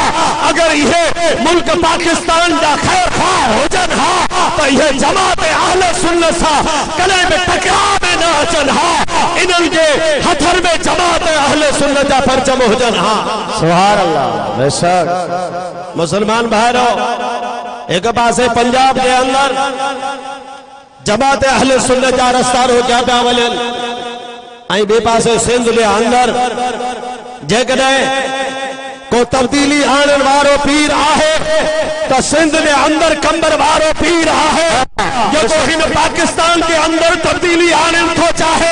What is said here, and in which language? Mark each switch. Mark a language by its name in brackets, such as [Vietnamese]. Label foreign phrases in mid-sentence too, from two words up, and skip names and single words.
[Sindhi] अगर इहे मुल्क पाकिस्तान जा ख़ैर ख़्वाह हुजनि हा त इहे जमात अहले सुन्नत सां कॾहिं बि टकराव में न अचनि हा, इन्हनि जे हथनि में जमात अहले सुन्नत जा परचम हुजनि हा। [Arabic] سبحان الله. [Sindhi] बेशक मुसलमान भाइरों, एक पासे पंजाब [Urdu] کے اندر [Sindhi] जमात अहले सुन्नत जा रस्ता रोकिया पिया वञनि ऐं ॿिए पासे सिंध [Urdu] کے اندر [Sindhi] जेकॾहिं को तब्दीली आणण वारो पीर आहे तो सिंध [Urdu] کے اندر [Sindhi] कंबर वारो पीर आहे जो हिन पाकिस्तान के अंदर तब्दीली आणण थो चाहे।